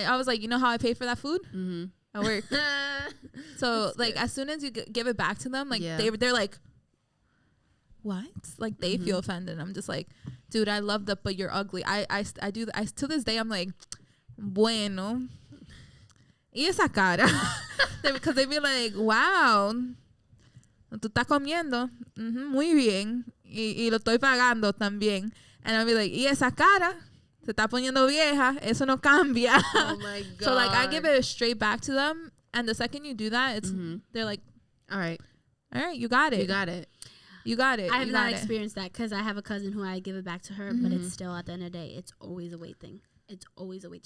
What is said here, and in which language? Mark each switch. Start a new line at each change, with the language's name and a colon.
English: And I was like, you know how I pay for that food? I work. So, that's like, good. As soon as you give it back to them, like, they're like, what? Like, they feel offended. I'm just like, dude, I love that, but you're ugly. I to this day, I'm like, bueno.
Spanish: Y esa cara.
English: Because they be like, wow,
Spanish: tú estás comiendo, muy bien, y lo estoy pagando también.
English: And I'll be like,
Spanish: y esa cara se está poniendo vieja, eso no cambia.
English: Oh my God. So, like, I give it straight back to them, and the second you do that, it's they're like, all right, you got it. I have not experienced that because I have a cousin who I give it back to her, but it's still, at the end of the day, it's always a weight thing. It's always a weight.